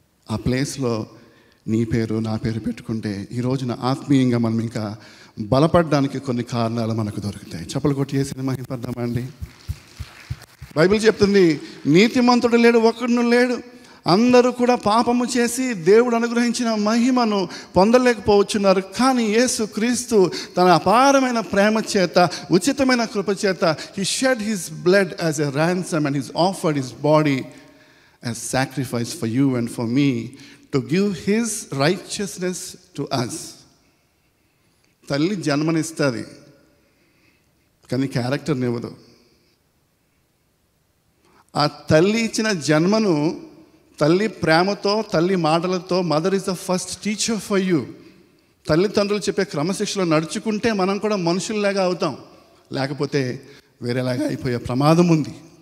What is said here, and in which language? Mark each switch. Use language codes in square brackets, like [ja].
[te] ఆ ప్లేస్లో నీ పేరు నా పేరు పెట్టుకుంటే ఈ రోజున ఆత్మీయంగా మనం ఇంకా బలపడడానికి కొన్ని కారణాలు మనకు దొరుకుతాయి. చప్పలు కొట్టి వేసిన మహిమపడదామండి. బైబిల్ చెప్తుంది, నీతిమంతుడు లేడు, ఒక్కడును లేడు. అందరూ కూడా పాపము చేసి దేవుడు అనుగ్రహించిన మహిమను పొందలేకపోవచ్చున్నారు. కానీ యేసు క్రీస్తు తన అపారమైన ప్రేమ చేత, ఉచితమైన కృప చేత, [en] he shed his blood as a ransom and he's offered his body as sacrifice for you and for me to give his righteousness to us. [te] తల్లి జన్మనిస్తుంది కానీ క్యారెక్టర్ని ఇవ్వదు. ఆ తల్లి ఇచ్చిన జన్మను తల్లి ప్రేమతో, తల్లి మాటలతో, [en] Mother is the first teacher for you. [te] తల్లిదండ్రులు చెప్పే క్రమశిక్షలో నడుచుకుంటే మనం కూడా మనుషుల్లాగా అవుతాం, లేకపోతే వేరేలాగా అయిపోయే ప్రమాదం ఉంది.